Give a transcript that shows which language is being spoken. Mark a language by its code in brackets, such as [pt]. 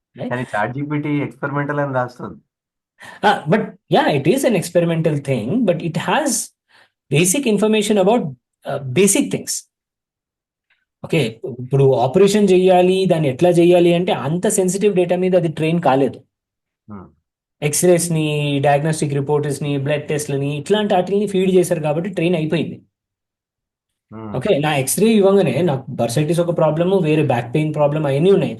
[te] కానీ ChatGPT experimental అని రాస్తుంది. [en] But yeah, it is an experimental thing, but it has basic information about basic things. [te] Okay, ఇప్పుడు operation చేయాలి, దాన్ని ఎట్లా చేయాలి అంటే అంత సెన్సిటివ్ డేటా మీద అది ట్రైన్ కాలేదు. ఎక్స్రేస్ని, డయాగ్నోస్టిక్ రిపోర్ట్స్ని, బ్లడ్ టెస్ట్లని ఇట్లాంటి వాటిని ఫీడ్ చేశారు కాబట్టి ట్రైన్ అయిపోయింది. ఓకే, నా ఎక్స్రే ఇవ్వగానే నాకు బర్సైటిస్ ఒక ప్రాబ్లము, వేరే బ్యాక్ పెయిన్ ప్రాబ్లం అవన్నీ ఉన్నాయి.